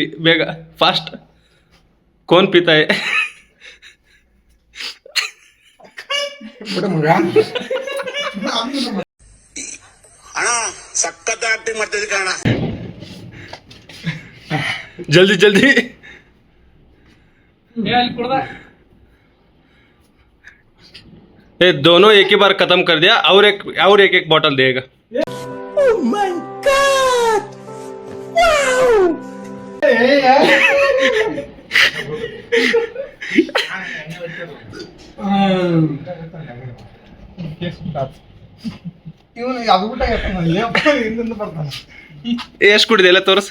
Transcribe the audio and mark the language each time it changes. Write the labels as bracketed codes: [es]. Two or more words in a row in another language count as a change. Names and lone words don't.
[kn] ಬೇಗ ಫಾಸ್ಟ್. [hi] कौन पीता है [kn] ಅಣ್ಣ ಸಖತ್ ಆಕ್ಟಿಂಗ್ ಮಾಡ್ತಿದ್ದೆ ಕಣ. [hi] जल्दी जल्दी. दोनों एक ही बार खत्म कर दिया और एक बॉटल देगा. [en] Oh my God! Wow! [kn] ಎಷ್ಟು ಕುಡಿದೆ ಎಲ್ಲ ತೋರಿಸಿ.